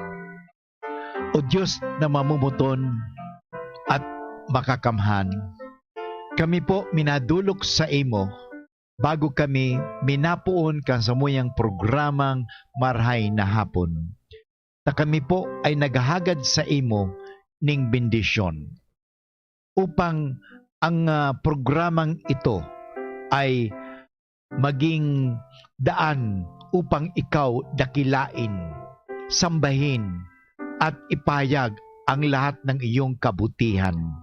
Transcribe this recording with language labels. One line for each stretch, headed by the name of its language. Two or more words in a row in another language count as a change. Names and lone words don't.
Bikol: O Diyos na mamumuton at makakamhan, kami po minadulok sa imo bago kami minapuon kan sa muyang programang Marhay na Hapon.
Filipino: Na kami po ay naghahagad sa imo ning bendisyon upang ang programang ito ay maging daan upang ikaw dakilain, sambahin, at ipayag ang lahat ng iyong kabutihan.